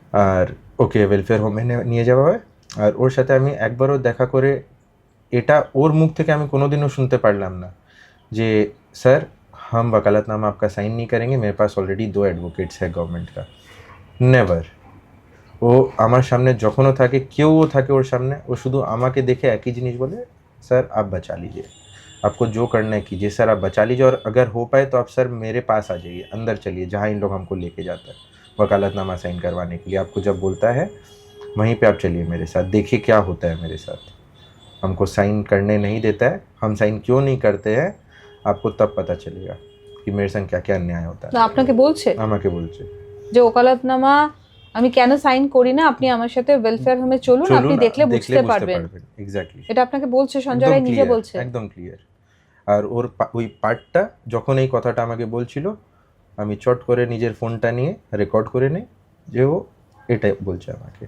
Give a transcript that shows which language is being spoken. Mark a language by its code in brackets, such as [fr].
[bn] আর ওকে welfare হোমে নিয়ে যাওয়া হয়। আর ওর সাথে আমি একবারও দেখা করে, এটা ওর মুখ থেকে আমি কোনোদিনও শুনতে পারলাম না যে স্যার [hi] हम वकालतनामा आपका साइन नहीं करेंगे, मेरे पास ऑलरेडी 2 एडवोकेट्स है गवर्नमेंट का। [bn] नेवर। ও আমার সামনে যখনও থাকে, কেউও থাকে ওর সামনে, ও শুধু আমাকে দেখে একই জিনিস বলে, [hi] सर आप बचा लीजिए, आपको जो करना है कीजिए सर, आप बचा लीजिए, और अगर हो पाए तो आप सर मेरे पास आ जाइए, अंदर चलिए जहाँ इन लोग हमको लेके जाता है वकालतनामा साइन करवाने के लिए। आपको जब बोलता है वहीं पे आप चलिए मेरे साथ, देखिए क्या होता है मेरे साथ। हमको साइन करने नहीं देता है, हम साइन क्यों नहीं करते हैं आपको तब पता चलेगा कि मेरे संग क्या क्या अन्याय होता [bn] না [hi] है। [bn] আপনাকে বলছে আমাকে বলছে যে ওকালতনামা আমি কেন সাইন করি না, আপনি আমার সাথে ওয়েলফেয়ার হোমে চলুন, আপনি দেখলে বুঝতে পারবেন। এক্স্যাক্টলি, এটা আপনাকে বলছে সঞ্জয় রায় নিজে বলছে? একদম ক্লিয়ার। আর ওর ওই পার্টটা যখন এই কথাটা আমাকে বলছিল, আমি চট করে নিজের ফোনটা নিয়ে রেকর্ড করে নিই যে ও এটাই বলছে আমাকে।